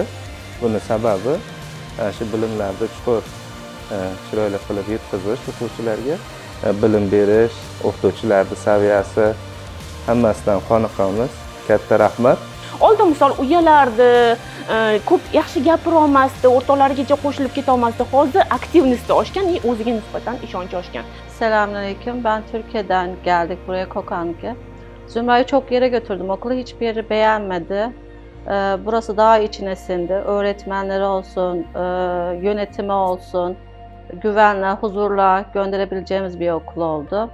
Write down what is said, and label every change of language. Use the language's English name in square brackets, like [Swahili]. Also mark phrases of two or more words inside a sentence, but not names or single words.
[Uzbek] Buni sababi shu bilimlarni chuqur chiroyli qilib yetkazish, o'quvchilarga bilim berish, o'qituvchilarning saviyasi hammasidan qoniqamiz. Katta rahmat. Oldin misol uyalardi, ko'p yaxshi gapira olmasdi, o'rtoqlarigacha qo'shilib keta olmasdi. Hozir aktivnosti oshgan, o'ziga nisbatan ishonchi oshgan. [Turkish] Selamünaleyküm. Ben Türkiye'den geldik buraya Kokan'ya. Zümra'yı çok yere götürdüm. Okulu hiçbir yeri beğenmedi. Burası daha içine sindi. Öğretmenleri olsun, yönetimi olsun, güvenle, huzurla gönderebileceğimiz bir okul oldu.